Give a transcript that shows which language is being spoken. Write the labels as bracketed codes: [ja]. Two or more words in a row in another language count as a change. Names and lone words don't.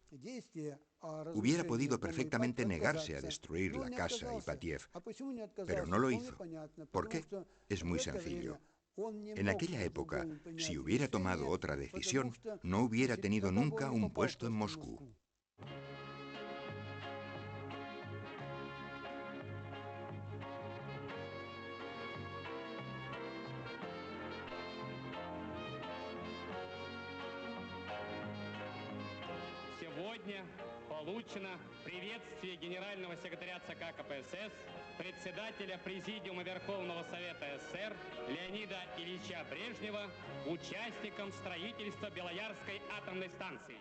[es] Hubiera podido perfectamente negarse a destruir la casa Ipatiev, pero no lo hizo. ¿Por qué? Es muy sencillo. En aquella época, si hubiera tomado otra decisión, no hubiera tenido nunca un puesto en Moscú. [ru] Сегодня получено приветствие генерального секретаря ЦК КПСС, председателя Президиума Верховного Совета СССР Леонида Ильича Брежнева участникам строительства Белоярской атомной станции.